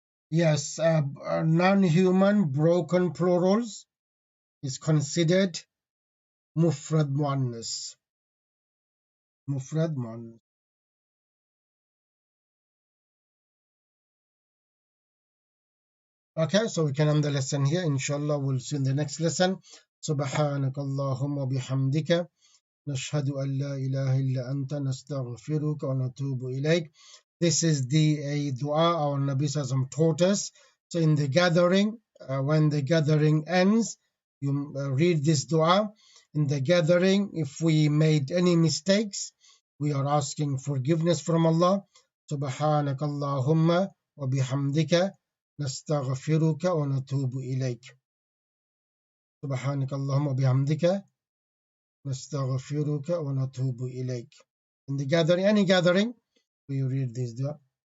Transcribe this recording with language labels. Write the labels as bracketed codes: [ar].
[en] Yes, non-human broken plurals is considered mufrad muannas. Mufrad muannas. Okay, so we can end the lesson here. Inshallah, we'll see in the next lesson. [ar] سبحانك اللهم وبحمدك نشهد أن لا إله إلا أنت نستغفرك ونتوب إليك. [en] This is the dua our Nabi Sallam taught us. So in the gathering, when the gathering ends, you read this dua. In the gathering, if we made any mistakes, we are asking forgiveness from Allah. [ar] سبحانك اللهم وبحمدك نستغفرك ونتوب إليك. سبحانك اللهم وبحمدك نستغفرك ونتوب إليك. [en] In the gathering, any gathering, we read this dua.